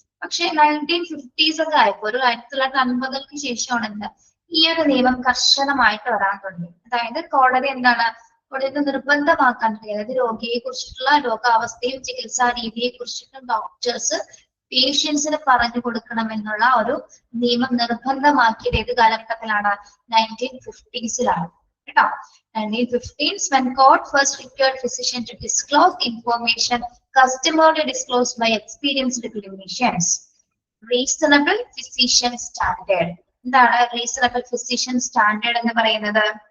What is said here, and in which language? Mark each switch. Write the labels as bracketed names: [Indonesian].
[Malayalam] പക്ഷെ 1950s ഒക്കെ ആയപ്പോ ഒരു 1950ക്ക് ശേഷമാണ് എന്താ ഈ ഒരു നിയമം കർശനമായിട്ട് വരാൻ തുടങ്ങി. അതായത് കോടതി കോടതി നിർബന്ധമാക്കാൻ തുടങ്ങി. അതായത് രോഗിയെ കുറിച്ചിട്ടുള്ള രോഗാവസ്ഥയും ചികിത്സാ രീതിയെ കുറിച്ചിട്ടും ഡോക്ടേഴ്സ് പേഷ്യൻസിന് പറഞ്ഞു കൊടുക്കണം എന്നുള്ള ഒരു നിയമം നിർബന്ധമാക്കിയത് ഏത് കാലഘട്ടത്തിലാണ്? 1950s കേട്ടോ. [English] 1915s when court first required physician to disclose information customarily disclosed by experienced clinicians. Reasonable physician standard. [Malayalam] എന്താണ് reasonable physician standard എന്ന് പറയുന്നത്?